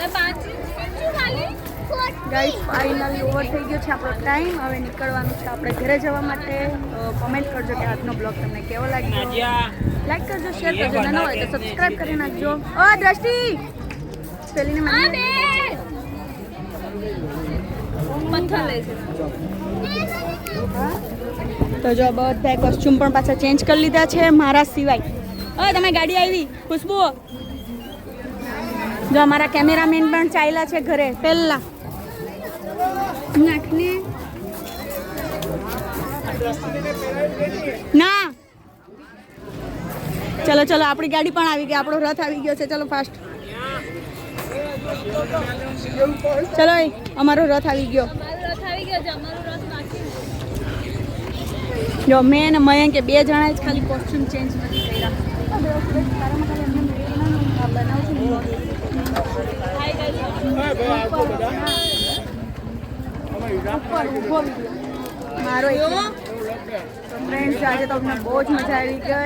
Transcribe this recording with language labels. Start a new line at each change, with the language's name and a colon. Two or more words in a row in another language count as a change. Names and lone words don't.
Hindi: मैं 5 खाली
Gujarati: ગાઈસ, ફાઇનલી ઓવર થઈ ગયો છે આપણો ટાઈમ. હવે નીકળવાનું છે આપણે ઘરે જવા માટે. તો કમેન્ટ કરજો કે આજનો બ્લોગ તમને કેવો લાગ્યો. લાઈક કરજો, શેર કરજો, ના હોય તો સબસ્ક્રાઇબ કરી નાખજો. ઓ દ્રષ્ટિ, પેલીને મને પત્થર લે સે તો જો બધા કોસ્ચ્યુમ પણ પાછા ચેન્જ કરી લીધા છે મારા સિવાય. હવે તમે ગાડી આવી ખુશ્બુ. જો અમારા કેમેરામેન પણ ચાલ્યા છે ઘરે પહેલા. નાખને ના. ચલો ચલો, આપણી ગાડી પણ આવી ગઈ, આપણો રથ આવી ગયો છે. ચલો ફાસ્ટ, ચલો અમારો રથ આવી ગયો.
Hindi: हमारा रथ
Gujarati: આવી ગયો છે, અમારો રથ બાકી છે. જો મેં અને મયંકે બે જણાએ જ ખાલી કોસ્ચ્યુમ ચેન્જ નથી કર્યા. મારો ફ્રેન્ડ્સ, આજે તો અમને બહુ જ મજા આવી ગઈ.